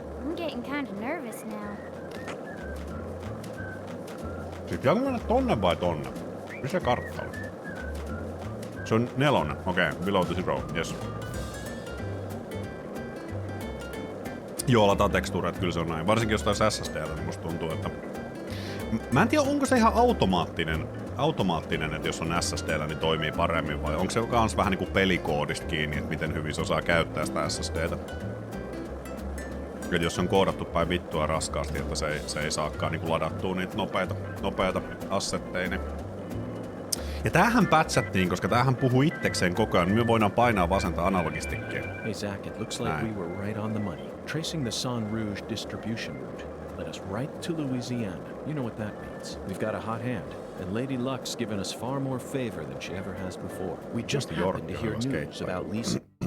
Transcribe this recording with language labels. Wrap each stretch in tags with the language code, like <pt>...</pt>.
<en>I'm getting kind of nervous now.</en> <fi>Pitääkö mennä tonne vai tonne? Missä kartta on? Se on 4.</fi> <en>Okei, below the zero, yes.</en> <fi>Joo, lataa tekstuureja, kyllä se on näin. Varsinkin jostain SSD:llä, niin musta tuntuu, että... Mä en tiedä, onko se ihan automaattinen, että jos on SSD:llä, niin toimii paremmin, vai onko se kans vähän niinku pelikoodista kiinni, että miten hyvin se osaa käyttää sitä SSD:tä. Jos on koodattu päin vittua raskaasti, että se ei saakaan niinku ladattua niitä nopeita assetteja. Niin. Ja tämähän pätsättiin, koska tämähän puhuu itsekseen koko ajan. Me voidaan painaa vasenta analogistikkiä.</fi> <en>Hey Zach, it looks like we were right on the money. Tracing the San Rouge distribution route led us right to Louisiana. You know what that means. We've got a hot hand, and Lady Luck's given us far more favor than she ever has before. We just happened to hear news about Lisa.</en>